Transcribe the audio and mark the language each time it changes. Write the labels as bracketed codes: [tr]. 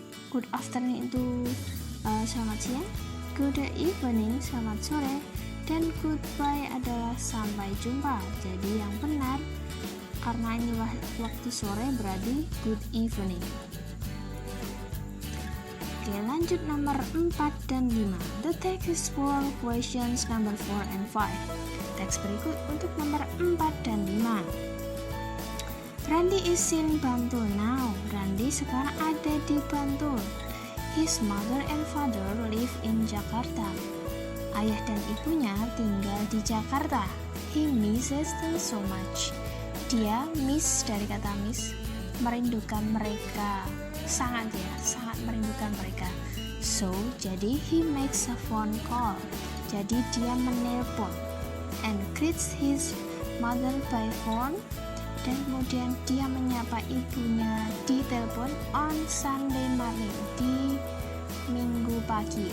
[en] Good afternoon [id] itu selamat siang, good evening selamat sore, dan goodbye adalah sampai jumpa. Jadi yang benar, karena ini waktu sore, berarti good evening. Oke, lanjut nomor 4 dan 5. [en] The text is for questions number 4 and 5. [id] Teks berikut untuk nomor 4 dan 5. [en] Randy is in Bantul now. [id] Randy sekarang ada di Bantul. [en] his mother and father live in Jakarta. [id] Ayah dan ibunya tinggal di Jakarta. [en] He misses them so much. [id] Dia miss dari kata miss, merindukan mereka. Sangat merindukan mereka. [en] So, jadi he makes a phone call. [id] Jadi dia menelpon [en] and greets his mother by phone. [id] Dan kemudian dia menyapa ibunya di telepon [en] on Sunday morning, [id] di Minggu pagi.